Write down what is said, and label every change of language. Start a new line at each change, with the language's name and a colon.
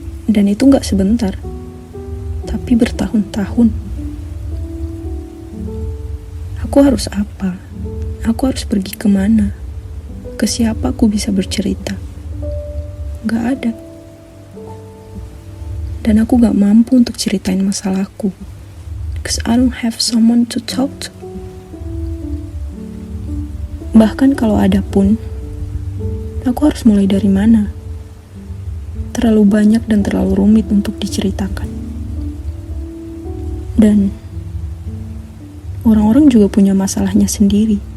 Indonesian: Dan itu gak sebentar, tapi bertahun-tahun. Aku harus apa? Aku harus pergi kemana? Ke siapa aku bisa bercerita? Gak ada. Dan aku gak mampu untuk ceritain masalahku.
English: Because I don't have someone to talk to.
Indonesian: Bahkan kalau ada pun, aku harus mulai dari mana? Terlalu banyak dan terlalu rumit untuk diceritakan. Dan orang-orang juga punya masalahnya sendiri.